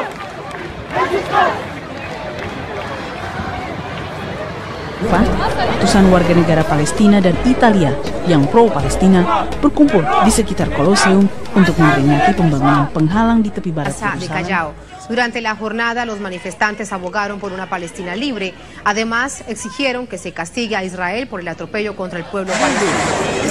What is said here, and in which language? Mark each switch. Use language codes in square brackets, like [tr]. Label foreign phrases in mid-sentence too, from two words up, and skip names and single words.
[fr] Résistance! [id] Ratusan warga negara Palestina dan Italia yang pro-Palestina berkumpul di sekitar Colosseum untuk memperingati pembangunan penghalang di tepi barat Yerusalem. [es] Durante la jornada, los manifestantes abogaron por una Palestina libre. Además, exigieron que se castigue a Israel por el atropello contra el pueblo palestino.